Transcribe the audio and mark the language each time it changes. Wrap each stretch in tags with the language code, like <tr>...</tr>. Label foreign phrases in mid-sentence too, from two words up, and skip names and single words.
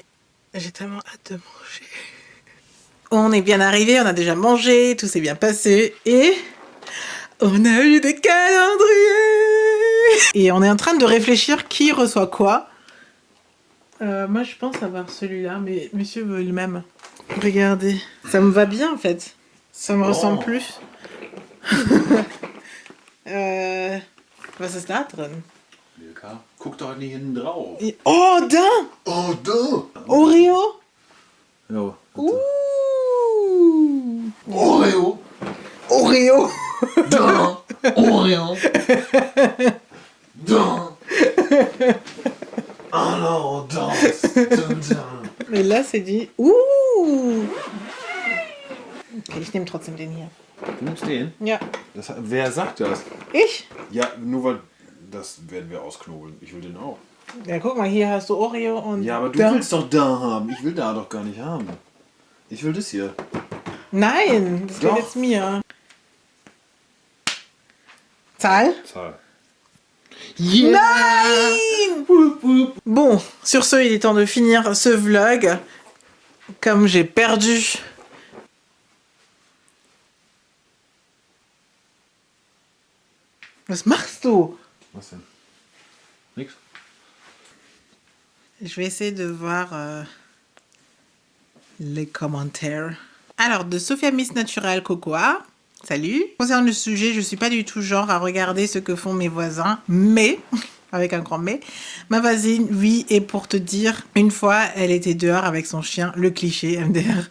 <fr>J'ai tellement hâte de manger. On est bien arrivé, on a déjà mangé, tout s'est bien passé et on a eu des calendriers. Et on est en train de réfléchir qui reçoit quoi. Moi, je pense avoir celui-là, mais monsieur veut le même. Regardez, ça me va bien en fait. Ça me ressemble plus.</fr> <de>Was ist da drin? Milka, guck doch nicht hinten drauf. Oh, da! Oh, da! Oreo? Ja. Oreo! Oreo! Da! Oreo! Da! Hallo, da!</de> <fr>Mais là, c'est dit.</fr> <de>Okay, ich nehme trotzdem den hier. Du nimmst den? Ja. Wer sagt das? Ich? Ja, nur weil das werden wir ausknobeln. Ich will den auch. Ja, guck mal, hier hast du Oreo und. Ja, aber du da. willst doch da haben. Ich will da doch gar nicht haben. Ich will das hier. Nein, das Doch. gehört jetzt mir. Zahl? Zahl. Yeah. Nein!</de> <fr>Bon, sur ce, il est temps de finir ce vlog. Comme j'ai perdu.</fr> <de>Was machst du? Was denn? Nix.</de> <fr>Je vais essayer de voir les commentaires. Alors, de Sophia Miss Natural Cocoa. Salut. Concernant le sujet, je suis pas du tout genre à regarder ce que font mes voisins, mais, avec un grand mais, ma voisine, oui, et pour te dire, une fois, elle était dehors avec son chien, le cliché MDR.</fr>